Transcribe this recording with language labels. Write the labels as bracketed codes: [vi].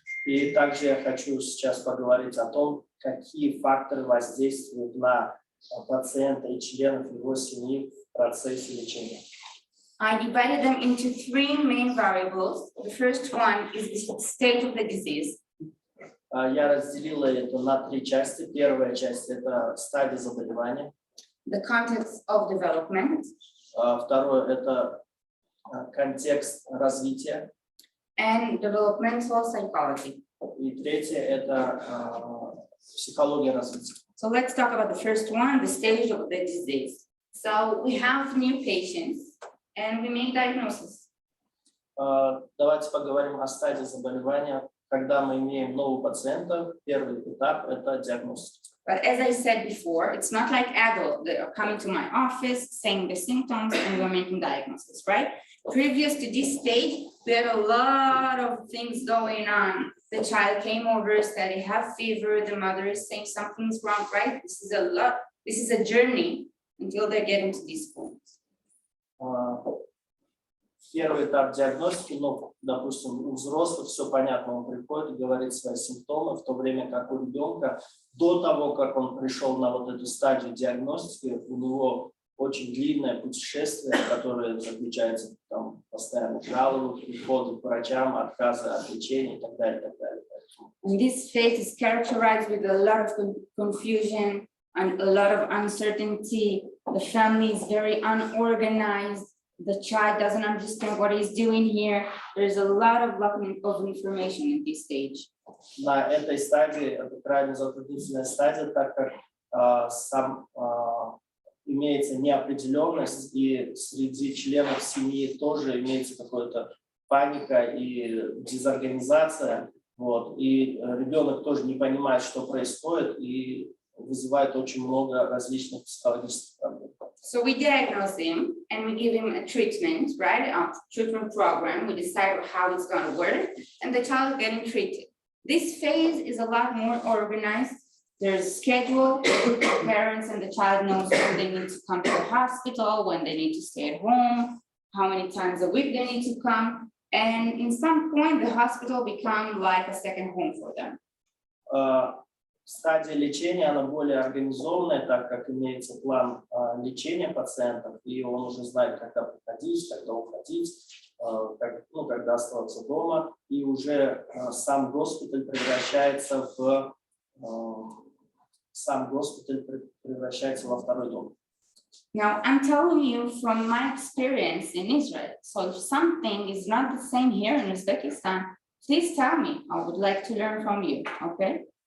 [ru] И также я хочу сейчас поговорить о том, какие факторы воздействуют на пациента и членов его семьи в процессе лечения. [en] I divided them into 3 main variables. The first one is the state of the disease. [ru] Я разделила это на 3 части. Первая часть – это стадия заболевания. [en] The context of development. [ru] Второе – это контекст развития. [en] And developmental psychology. [ru] И третье – это психология развития. [en] So let's talk about the first one, the stage of the disease. So we have new patients and we make diagnosis. [ru] Давайте поговорим о стадии заболевания. Когда мы имеем нового пациента, первый этап – это диагностика. [en] But as I said before, it's not like adults that are coming to my office, saying the symptoms, and we're making diagnosis, right? Previous to this stage, we had a lot of things going on. The child came over, said they have fever, the mother is saying something's wrong, right? This is a journey until they get into these points. [ru] Первый этап диагностики, ну, допустим, у взрослых все понятно, он приходит и говорит свои симптомы, в то время как у ребенка, до того, как он пришел на вот эту стадию диагностики, у него очень длинное путешествие, которое заключается там постоянно жалобы, приходы к врачам, отказы от лечения и так далее, и так далее. [en] And this phase is characterized with a lot of confusion and a lot of uncertainty. The family is very unorganized. The child doesn't understand what he's doing here. There's a lot of lack of information at this stage. [ru] На этой стадии, это крайне затруднительная стадия, так как имеется неопределенность, и среди членов семьи тоже имеется какая-то паника и дезорганизация, Вот. И ребенок тоже не понимает, что происходит, и вызывает очень много различных психологических проблем. [en] So we diagnose him and we give him a treatment, right? A treatment program. We decide how it's going to work, and the child is getting treated. This phase is a lot more organized. There's a schedule. The parents and the child knows when they need to come to the hospital, when they need to stay at home, how many times a week they need to come. And in some point, the hospital become like a second home for them. [ru] Стадия лечения, она более организованная, так как имеется план лечения пациентов, и он уже знает, когда приходить, когда уходить, когда оставаться дома, и уже сам госпиталь превращается во второй дом. [en] Now, I'm telling you from my experience in Israel. So if something is not the same here in Uzbekistan, please tell me. I would like to learn from you, okay?